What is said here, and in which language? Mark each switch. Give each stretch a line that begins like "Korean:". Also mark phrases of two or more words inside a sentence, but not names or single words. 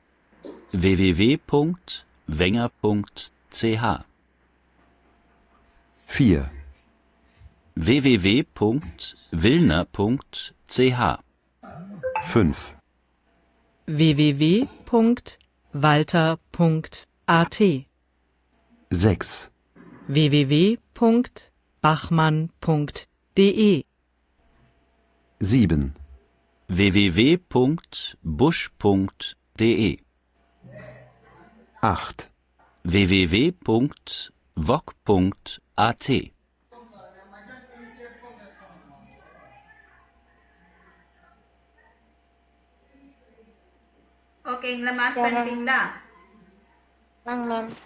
German: www.wenger.ch 4, www.wilner.ch 5, www.walter.at 6, www.bachmann.de 7. www.busch.de 8. www.wok.at
Tamil: ஓகேங்களா, மார்க் பண்ணிட்டீங்களா? ஆங்க மேம்.